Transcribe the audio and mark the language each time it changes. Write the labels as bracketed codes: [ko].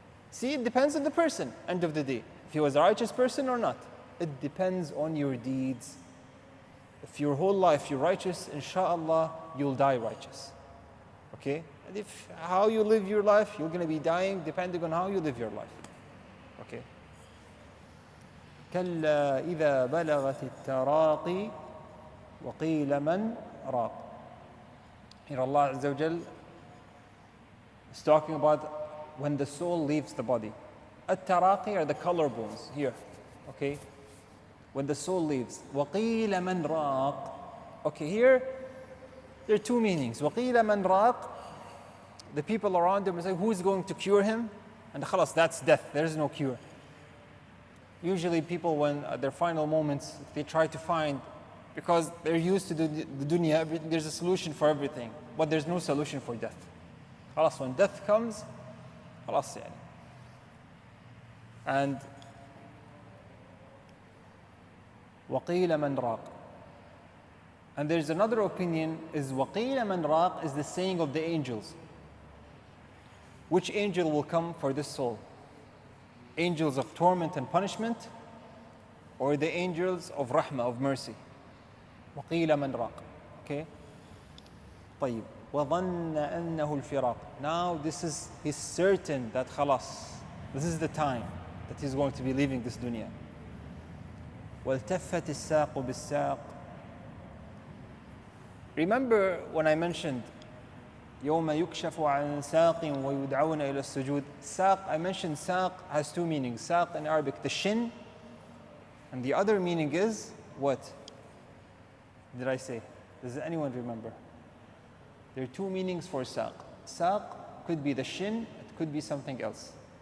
[en] See, it depends on the person, end of the day. If he was a righteous person or not. It depends on your deeds. If your whole life you're righteous, inshallah, you'll die righteous. Okay? And if how you live your life, you're going to be dying depending on how you live your life. Okay? [ar] كلا إذا بلغت التراقي وقيل من راق. [en] Here Allah Azza wa Jal is talking about when the soul leaves the body. At-taraqi are the collarbones here. Okay? When the soul leaves. [ar] وَقِيلَ مَنْ رَاقٍ. [en] Okay, here there are two meanings. [ar] وَقِيلَ مَنْ رَاقٍ. [en] The people around him say, who is going to cure him? And khalas, that's death. There is no cure. Usually people, when at their final moments, they try to find, because they're used to the dunya, there's a solution for everything. But there's no solution for death. Khalas, when death comes, khalas, yani. And [ar] وَقِيلَ مَنْ رَاقٍ. [en] And there's another opinion, is [ar] وَقِيلَ مَنْ رَاقٍ [en] is the saying of the angels. Which angel will come for this soul? Angels of torment and punishment, or the angels of rahmah, of mercy? [ar] وَقِيلَ مَنْ رَاقٍ. [en] Okay? [ar] طيب. وَظَنَّ أَنَّهُ الْفِرَاقِ. [en] Now he's certain that khalas, this is the time that he's going to be leaving this dunya. [ar] وَالْتَفَّتِ السَّاقُ بِالسَّاقِ. [en] Remember when I mentioned [ar] يَوْمَ يُكْشَفُ عَنْ سَاقٍ وَيُدْعَوْنَ إِلَى السُّجُودِ. [en] Saq, I mentioned saq has two meanings. Saq in Arabic, the shin, and the other meaning is what? Did I say? Does anyone remember? There are two meanings for saq. Saq could be the shin, it could be something else.